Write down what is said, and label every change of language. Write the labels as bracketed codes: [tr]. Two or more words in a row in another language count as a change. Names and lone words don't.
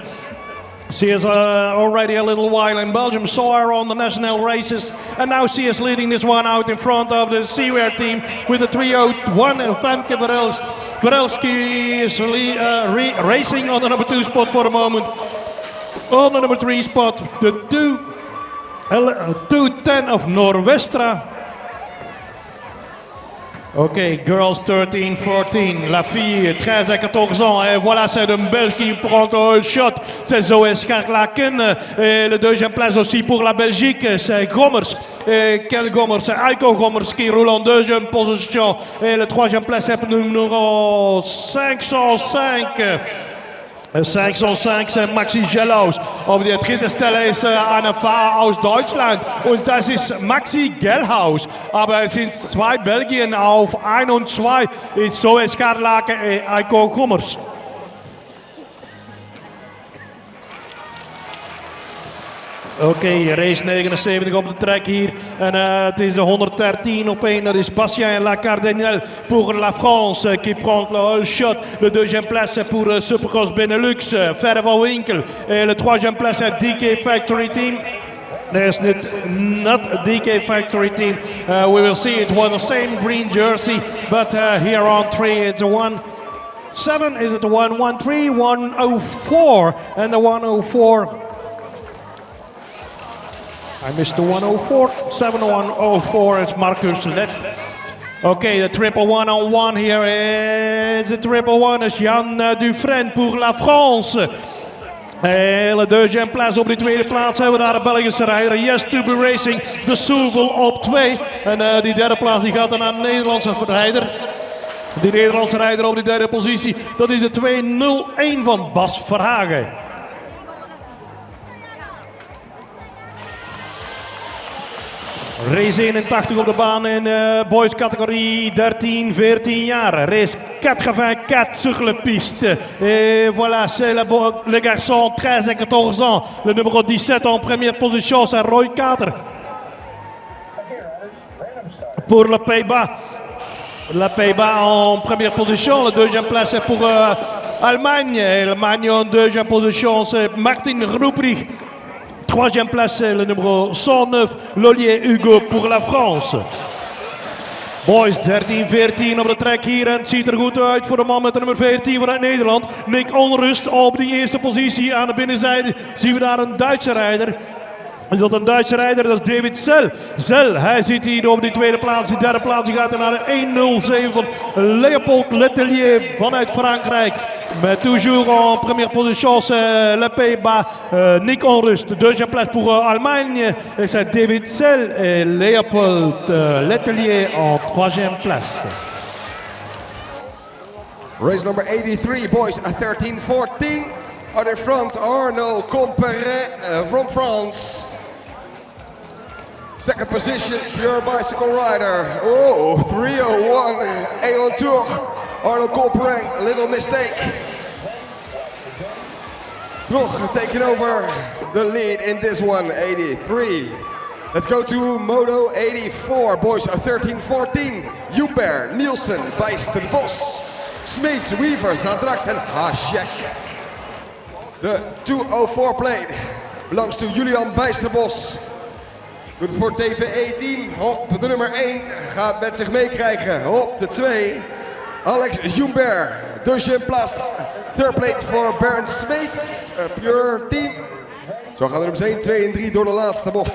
[en] She is already a little while in Belgium, saw her on the national races, and now she is leading this one out in front of the Seawear team with the 301 and Femke Varelski is racing on the number 2 spot for the moment. On the number 3 spot, the 210 of Norwestra. Ok, girls 13-14, [fr] la fille 13 à 14 ans, et voilà c'est une Belge qui prend un shot, c'est Zoé Scharlaken, et le deuxième place aussi pour la Belgique, c'est Gommers, et quel Gommers, c'est Aiko Gommers qui roule en deuxième position, et le troisième place c'est le numéro 505. [de] 505 sind Maxi Gellaus. Auf der dritten Stelle ist eine Fahrer aus Deutschland und das ist Maxi Gellhaus. Aber es sind 2 Belgien auf 1 und 2. Ist Zoe Scharlake und Aiko Gommers. [nl] Oké, race 79 op de track hier. En het is de 113 op 1. Dat is [fr] Bastien Lacardinel pour la France qui prend le [en] whole shot. [fr] Le deuxième place pour Supercross Benelux, Verre van Winkel. Et le troisième place est DK Factory Team. [en] There's not DK Factory Team. We will see it was the same green jersey, but here on 3 it's a 1-7. Is it the 1-1-3? 104 and the 104. I missed the 104, 7104, it's Marcus Let. Okay, the triple 1-on-1 here is a triple 1, is Jan Dufresne [fr] pour la France. Le deuxième place [nl] op die tweede plaats hebben we daar de Belgische rijder Yes to be Racing, de Soevel op 2. En die derde plaats die gaat dan naar de Nederlandse rijder. Die Nederlandse rijder op die derde positie, dat is de 201 van Bas Verhagen. Race 81 op de baan in boys categorie 13-14 jaar. [fr] Race 84 sur la piste. Et voilà, c'est le garçon 13 et 14 ans. Le numéro 17 en première position, c'est Roy Kater. Pour le Pays-Bas. Le Pays-Bas en première position. La deuxième place est pour Allemagne. Allemagne en deuxième position, c'est Martin Ruprecht. Troisième place, c'est le numéro 109, Lolier Hugo pour la France. [nl] Boys, 13-14 op de track hier en het ziet er goed uit voor de man met de nummer 14 vanuit Nederland. Nick Onrust op de eerste positie. Aan de binnenzijde zien we daar een Duitse rijder. Is dat een Duitse rijder? Dat is David Zell. Zell, hij zit hier op die tweede plaats. Die derde plaats die gaat er naar de 1.07 van Leopold Letelier vanuit Frankrijk. [fr] Mais toujours en première position, c'est le Pays-Bas, Nick Onrust. Deuxième place pour Allemagne, et c'est David Zell et Leopold Letelier en troisième place. [en] Race number 83, boys, 13-14. Out in front, Arnaud Comperet from France. Second position, pure bicycle rider. Oh, 301, Aeon Tour. Arnaud Comperet, a little mistake. Troch taking over the lead in this one, 83. Let's go to Moto 84, boys, 13-14. Hubert, Nielsen, Bijster Bos, Smeets, Weaver, Zadrax and Hasek. The 204 plate belongs to Julian Bijsterbos. [nl] Goed voor TV18. Op de nummer 1 gaat met zich meekrijgen. Op de 2 Alex Humbert. [fr] Deuxième place. [en] Third plate voor Bernd Smeets. Pure team. [nl] Zo gaan de nummers 1, 2 en 3 door de laatste bocht.